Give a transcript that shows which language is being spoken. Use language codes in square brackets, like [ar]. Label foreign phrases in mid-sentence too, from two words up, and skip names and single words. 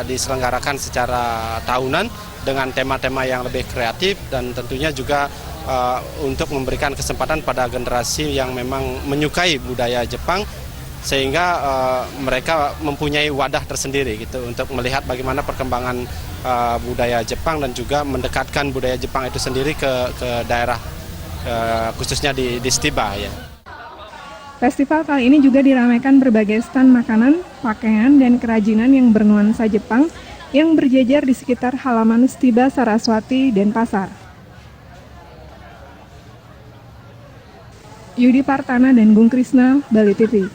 [id] diselenggarakan secara tahunan dengan tema-tema yang lebih kreatif, dan tentunya juga untuk memberikan kesempatan pada generasi yang memang menyukai budaya Jepang sehingga mereka mempunyai wadah tersendiri gitu untuk melihat bagaimana perkembangan budaya Jepang dan juga mendekatkan budaya Jepang itu sendiri ke daerah khususnya di Stiba ya. Festival kali ini juga diramaikan berbagai stand makanan, pakaian, dan kerajinan yang bernuansa Jepang yang berjejer di sekitar halaman Stiba Saraswati Denpasar. Yudi Partana dan Gung Krisna, Bali TV.